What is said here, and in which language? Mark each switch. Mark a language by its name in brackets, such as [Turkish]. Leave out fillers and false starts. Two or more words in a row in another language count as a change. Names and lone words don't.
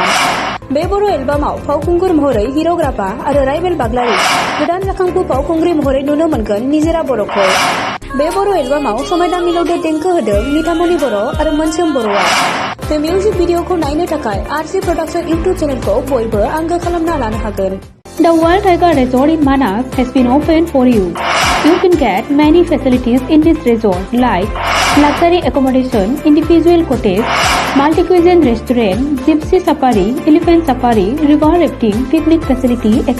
[Bodo] बे बर' एलबामाव फावखुंगुर महरै हिर'ग्राफा आरो राइबेल बाग्लारि, गोदान जाखांफु फावखुंग्रि महरै नुनो मोनगोन निजिरा बर'खौ। बे बर' एलबामाव समायना मिलौदो देंखो होदों निथामनि बर' आरो मोनसोम बर'आ। बे मिउजिक भिडिअखौ नायनो थाखाय RG प्रडाक्शन इउट्युब चेनेलखौ बयबो आंगो खालामना लानो हागोन। [English] The Wild Tiger Resort in Manas has been opened for you. You can get many facilities in this resort like luxury accommodation, individual cottage, multi-cuisine restaurant, gypsy safari, elephant safari, river rafting, picnic facility, etc.